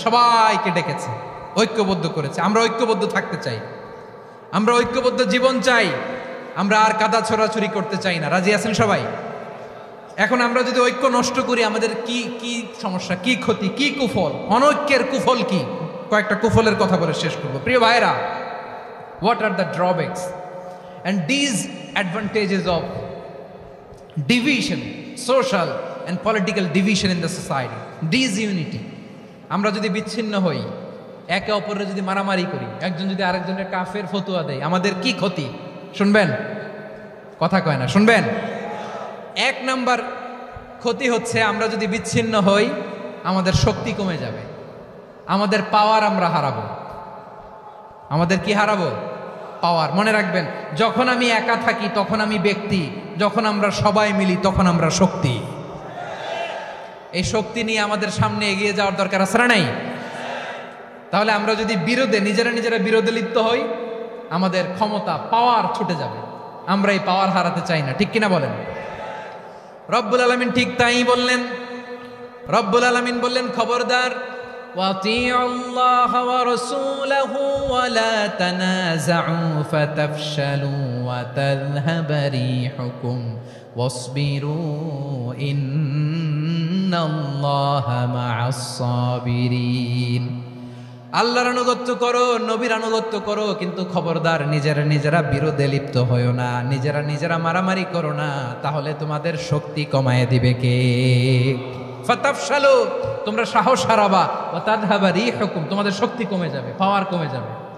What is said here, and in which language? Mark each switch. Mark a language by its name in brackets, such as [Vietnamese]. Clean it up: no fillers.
[Bangla] সবাইকে ডেকেছে, ঐক্যবদ্ধ করেছে। আমরা ঐক্যবদ্ধ থাকতে চাই, আমরা ঐক্যবদ্ধ জীবন চাই, আমরা আর কাদা ছোড়াছুরি করতে চাই না। রাজি আছেন সবাই? এখন আমরা যদি ঐক্য নষ্ট করি, আমাদের কি কি সমস্যা, কি ক্ষতি, কি কুফল? অনৈক্যের কুফল কি? কয়েকটা কুফলের কথা বলে শেষ করবো। প্রিয় ভাইরা, [English] What are the drawbacks and disadvantages of division, social and political division in the society, disunity? [Bangla] আমরা যদি বিচ্ছিন্ন হই, একে অপরের যদি মারামারি করি, একজন যদি আরেকজনের কাফের ফতোয়া দেয়, আমাদের কি ক্ষতি? শুনবেন? কথা কয় না, শুনবেন? এক নাম্বার ক্ষতি হচ্ছে, আমরা যদি বিচ্ছিন্ন হই, আমাদের শক্তি কমে যাবে, আমাদের পাওয়ার আমরা হারাবো। আমাদের কি হারাবো? পাওয়ার। মনে রাখবেন, যখন আমি একা থাকি তখন আমি ব্যক্তি, যখন আমরা সবাই মিলি তখন আমরা শক্তি। এই শক্তি নিয়ে আমাদের সামনে এগিয়ে যাওয়ার দরকার আছে না নাই? তাহলে আমরা যদি নিজেরা বিরোধে লিপ্ত হই, আমাদের ক্ষমতা, পাওয়ার ছুটে যাবে। আমরা এই পাওয়ার হারাতে চাই না, ঠিক কিনা বলেন? রব্বুল আলামিন ঠিক তাই বললেন। [Arabic] রব্বুল আলামিন [Bangla] বললেন, খবরদার, [Arabic] وَأَطِيعُوا اللَّهَ وَرَسُولَهُ وَلَا تَنَازَعُوا فَتَفْشَلُوا وَتَذْهَبَ رِيحُكُمْ وَاصْبِرُوا إِنَّ اللَّهَ مَعَ الصَّابِرِينَ। [Bangla] আল্লাহর আনুগত্য করো, নবীর আনুগত্য করো, কিন্তু খবরদার নিজেরা বিরোধে লিপ্ত হয়ো না, নিজেরা মারামারি করো না, তাহলে তোমাদের শক্তি কমায় দিবে কে? [Arabic] ফাতাফশালু, [Bangla] তোমরা সাহস হারাবা, [Arabic] ওয়া তাযহাবা রিহুকুম, [Bangla] তোমাদের শক্তি কমে যাবে, পাওয়ার কমে যাবে।